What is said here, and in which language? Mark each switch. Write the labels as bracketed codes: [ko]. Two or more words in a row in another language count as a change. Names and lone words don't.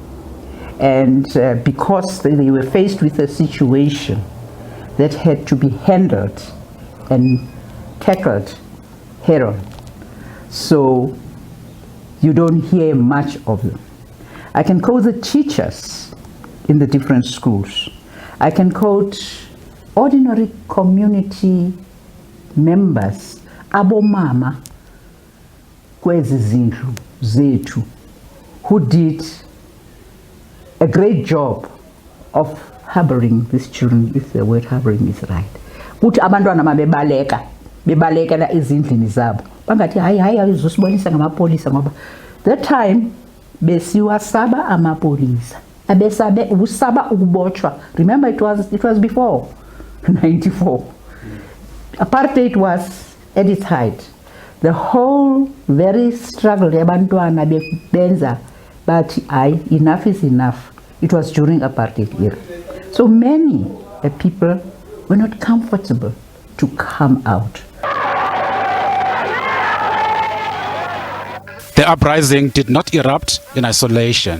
[en] And because they were faced with a situation that had to be handled and tackled head on. So you don't hear much of them. I can quote the teachers in the different schools. I can quote ordinary community members, [zu] abomama kwezi zindlu zethu, [en] who did a great job of harboring these children, if the word harboring is right. [zu] Kuthi abantwana bebalekela ezindlini zabo. Bangathi hayi uzosibonisa ngamapolisa ngoba [en] that time [zu] besiwasaba amapolisa. Abesabe usaba ukubotshwa. [en] Remember it was before 94. Apartheid was at its height. The whole very struggle [zu] yabantwana benza [en] but enough is enough. It was during apartheid era. So many people were not comfortable to come out. The uprising did not erupt in isolation.